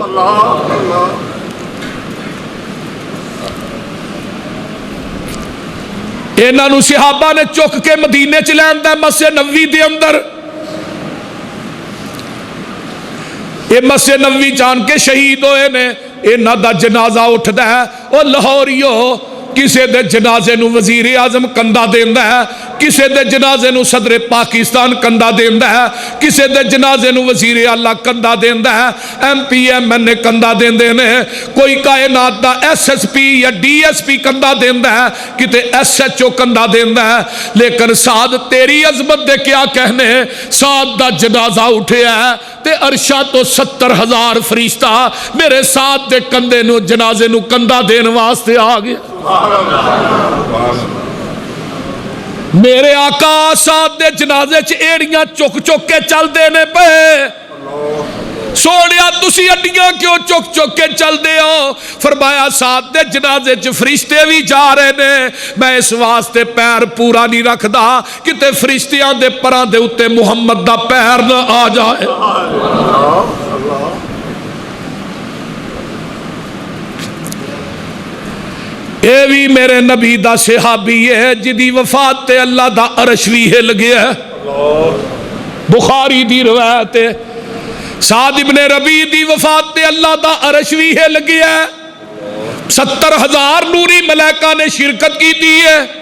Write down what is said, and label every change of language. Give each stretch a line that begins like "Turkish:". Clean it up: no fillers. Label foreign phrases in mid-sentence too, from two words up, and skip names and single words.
Punjabi: اللہ اللہ، انہاں نو صحابہ نے چک کے مدینے چ لین دا مسجد نبوی دے اندر، یہ مسجد نبوی جان کے شہید ہوئے نے، انہاں دا جنازہ اٹھدا ہے۔ او لاہوریو کسے دے جنازے نو وزیر اعظم کندھا دیندا ہے، کسے دے جنازے نو صدر پاکستان کندھا دیندا ہے، کسے دے جنازے نو وزیر اعلیٰ کندھا دیندا ہے، ایم پی ایم این کندھا دیندے نے، کوئی کائنات دا ایس ایس پی یا ڈی ایس پی کندھا دیندا ہے، کتے ایس ایچ او کندھا دیندا ہے، لیکن سعد تیری عظمت دے کیا کہنے، سعد دا جنازہ اٹھیا ہے تے عرشہ تو 70,000 فرشتہ میرے سعد دے کندھے نو جنازے نو کندھا دین واسطے آ گیا۔ میرے آقا سعد دے جنازے چ ایڑیاں چک چک کے چل دینے پہ، سونیا تسی اڈیاں کیوں چک چک کے چل دے ہو؟ فرمایا سعد دے جنازے چ فرشتے بھی جا رہے نے، میں اس واسطے پیر پورا نہیں رکھدا کتے فرشتیاں دے پراں دے اتے محمد دا پیر نہ آ جائے۔ اے بھی میرے نبی دا صحابی ہے جدی وفات تے اللہ دا عرش بھی ہل گیا ہے، بخاری دی روایت ہے، سعد ابن ربی دی وفات تے اللہ دا عرش بھی ہل گیا ہے، 70,000 نوری ملائکہ نے شرکت کی دی ہے۔